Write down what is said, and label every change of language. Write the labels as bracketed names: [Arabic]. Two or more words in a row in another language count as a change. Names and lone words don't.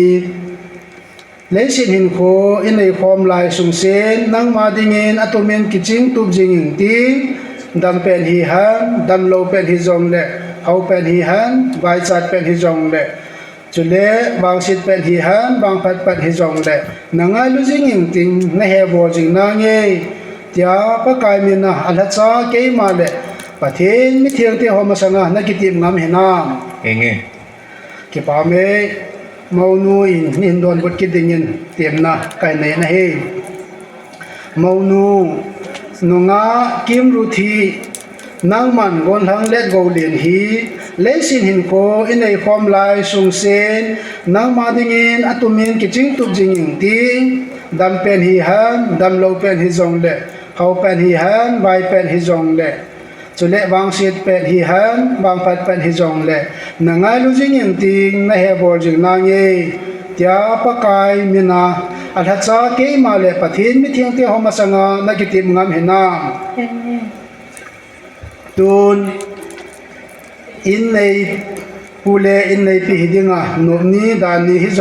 [Thado Chin] lesin hin kho inei khom lai sung sen nang ma dingin atomen kiching tup jing ti dam pen hi han dam lo pen hi jong le hau pen hi han vai chat pen hi jong le chule bang sit pen hi han bang phat pat hi jong le nangai lu jing ting na he bo jing na nge tia pa kai min na ala cha ke ma le pathin mi thiang te hom sanga na kitim ngam hena enge ke pa me maunu in nin don bot ki dingin tiemna kai nei na he maunu nonga kim ru thi nangman gon hang [English] let go [Thado Chin] len hi lesin hin ko inei khom lai sung sen nang ma dingin atumin kiching tup jing ting dam pen hi han dam lo pen hi jong le hau pen hi han vai pen hi jong le chule wang sit pen hi han wang phat pen hi jong le nangai lu jing ting na he bol jing na nge tia pa kai mina alha cha ke ma le pathin mi thiang te homa sanga na kitip ngam hena enge tun in nei pule in nei pi hidinga no ni dan ni hi